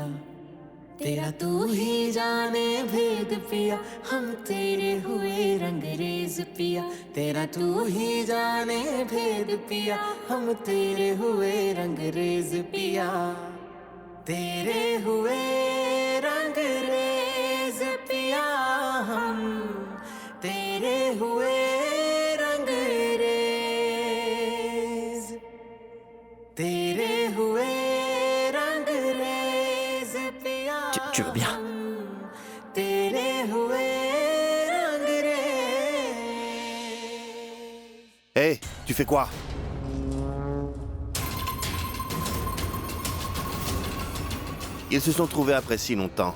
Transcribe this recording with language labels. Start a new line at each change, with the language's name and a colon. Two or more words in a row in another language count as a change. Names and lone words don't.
Hindi: तेरा तू ही जाने भेद पिया हम तेरे हुए रंगरेज पिया तेरा तू ही जाने भेद पिया हम तेरे हुए रंगरेज पिया तेरे हुए रंगरेज पिया हम तेरे हुए रंगरेज तेरे हुए
French: Tu veux bien? Hé, tu fais quoi? Ils se sont trouvés après si longtemps.